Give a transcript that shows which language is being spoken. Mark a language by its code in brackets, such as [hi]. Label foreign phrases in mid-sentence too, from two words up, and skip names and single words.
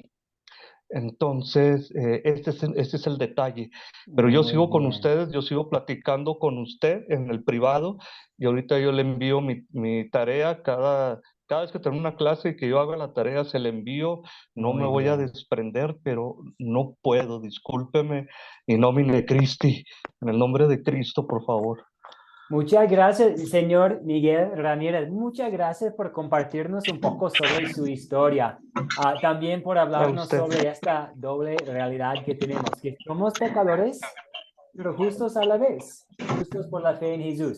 [es] Entonces, este es el detalle. Pero yo Muy sigo con bien. ustedes, yo sigo platicando con usted en el privado y ahorita yo le envío mi tarea cada vez que tengo una clase y que yo haga la tarea, se la envío. No me Muy voy a bien. desprender, pero no puedo, discúlpeme. [la] In nomine Christi, [es] en el nombre de Cristo, por favor. Muchas gracias, señor Miguel Ramírez. Muchas gracias por compartirnos un poco sobre su historia. También por A hablarnos usted. sobre esta doble realidad que tenemos, que somos pecadores, pero justos a la vez, justos por la fe en Jesús.